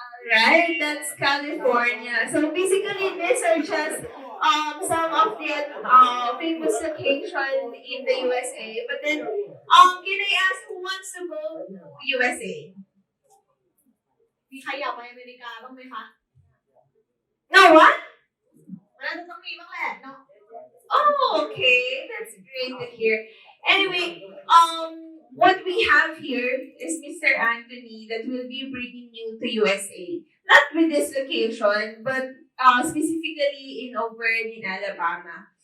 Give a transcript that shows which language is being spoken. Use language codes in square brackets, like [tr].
[en] Right, that's California. So basically, these are just some of the famous location in the USA. But then, can I ask who wants to go to USA? [th] มีใครอยากไปอเมริกาบ้างไหมคะ [en] No what? [th] มันน่าจะต้องมีบ้างแหละเนาะ [en] Oh, okay, that's great to hear. Anyway, what we have here is Mr. Anthony that will be bringing you to USA. Not with this location, but specifically in Auburn in Alabama.